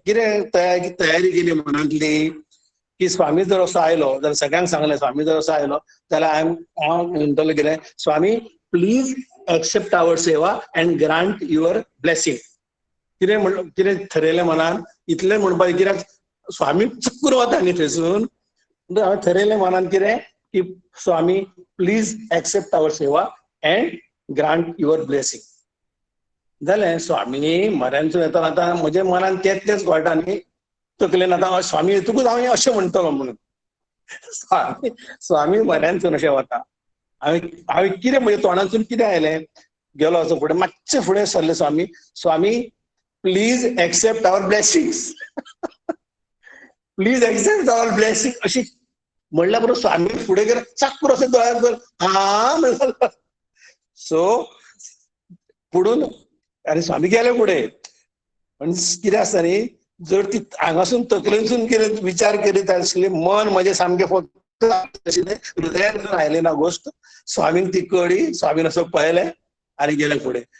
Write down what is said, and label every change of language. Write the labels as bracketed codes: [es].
[kok] कितें तयारी केली मनांतली, की स्वामी जर असो आयलो जाल्यार सगळ्यांक सांगलें, स्वामी जर असो आयलो जाल्यार हांव म्हणटलो कितें, स्वामी [en] Please accept our seva and grant your blessing. [kok] कितें थरयलें मनान, इतलें म्हणपाचें. कित्याक स्वामी चक्कर वता न्ही थंयसून. हांवें थरयलें मनान कितें, की स्वामी [en] Please accept our seva and grant your blessing. [kok] जालें. स्वामी म्हऱ्यांतसून येता आतां म्हज्या मनान तेच घोळटा न्ही तकलेन. आतां स्वामी येतकूच हांव अशें म्हणटलो म्हणून. स्वामी म्हऱ्यांतसून अशें वता. हांवें कितें म्हज्या तोंडांतसून कितें आयलें, गेलो असो फुडें, मातशें फुडें सरलें. [en] Swami please accept our blessings. Please accept our blessing [kok] अशी म्हणल्या बरोबर स्वामी फुडें गेलो, चाक्कूर असो दोळ्यार हा म्हणलो. सो पुढून आनी स्वामी गेले फुडें. आनी कितें आसता न्ही, जर ती हांगासून तकलेनसून कितें विचार करीत आसली, मन म्हजें सामकें फक्त आशिल्लें, हृदयांतसून आयली ना गोश्ट. स्वामीक ती कळ्ळी, स्वामीन असो पळयलें आनी गेले फुडें.